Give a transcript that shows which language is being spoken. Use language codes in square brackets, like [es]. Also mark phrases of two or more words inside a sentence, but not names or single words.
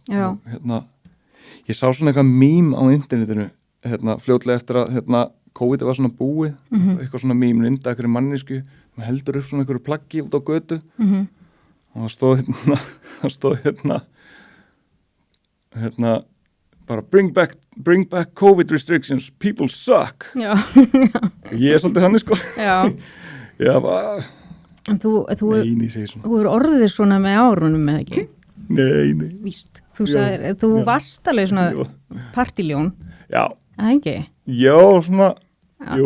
[is] Og ég sá svona eitthvað mím á internetinu, fljótlega eftir að COVID var svona búið, eitthvað svona mím, mynda einhverju mannísku, maður heldur upp svona einhverju plaggi út á götu og það stóð bara [en] bring back COVID restrictions, people suck. [is] Já. Ég er svolítið þannig sko. Já, bara... En þú er orðið svona með árunum með ekki? Nei. Víst. Þú varst alveg svona partiljón. Já. Það ekki? Já, svona, jú.